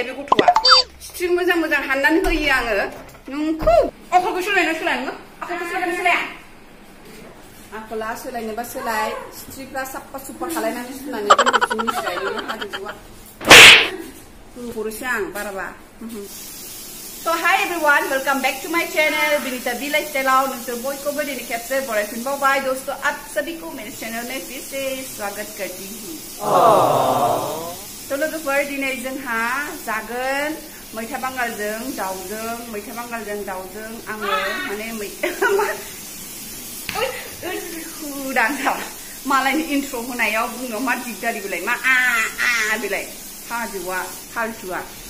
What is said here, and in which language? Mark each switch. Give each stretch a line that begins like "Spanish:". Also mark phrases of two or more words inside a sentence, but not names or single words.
Bodo: बे गथ'आ सिथ्रि मोजां मोजां हाननानै होयो आङो नोंखौ आखलखौ सोलायना सोलाया आखलखौ सोलायना सोलाया आखला सोलायनोबा सोलाय सिथ्रिफ्रा साफा सुफा खालायनानै सुनानै दोनफिन मिथिबाय हाजोआ हरोसै आं बाराबा
English: So hi everyone, welcome back to my channel Binita B Lifestyle
Bodo: नोंसोर बयखौबो दिनै खेबसे बरायफिनबावबाय
Hindi: दोस्तों आप सभी को मेरे चैनल में फिर से स्वागत करती हूँ
Bodo: तो लोगोफोर दिनै जोंहा जागोन मैथा बांगालजों दाउजों आङो माने हुदांसा मालायनि इन्ट्र होनायाव बुंनो मा दिगदारि बिलाय मा बिलाय हाजोआ फालतुआ